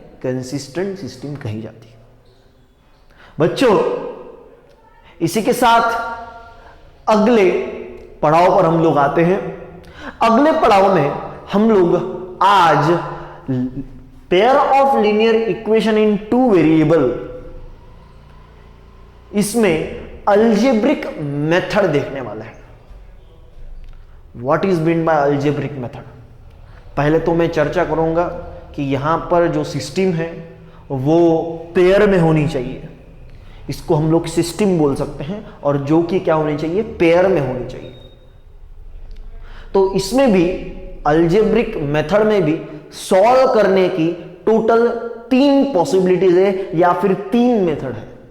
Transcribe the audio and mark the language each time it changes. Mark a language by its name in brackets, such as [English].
[Hindi] Consistent system कही जाती है। बच्चों, इसी के साथ अगले पड़ाव पर हम लोग आते हैं। अगले पड़ाव में हम लोग आज pair of linear equation in two variable, इसमें अलजेब्रिक मेथड देखने वाले हैं। [English] What is mean by algebraic method? [Hindi] पहले तो मैं चर्चा करूंगा कि यहां पर जो सिस्टम है वो पेयर में होनी चाहिए, इसको हम लोग सिस्टम बोल सकते हैं, और जो कि क्या होनी चाहिए? पेयर में होनी चाहिए। तो इसमें भी अलजेब्रिक मेथड में भी सॉल्व करने की टोटल तीन पॉसिबिलिटीज है या फिर तीन मेथड है।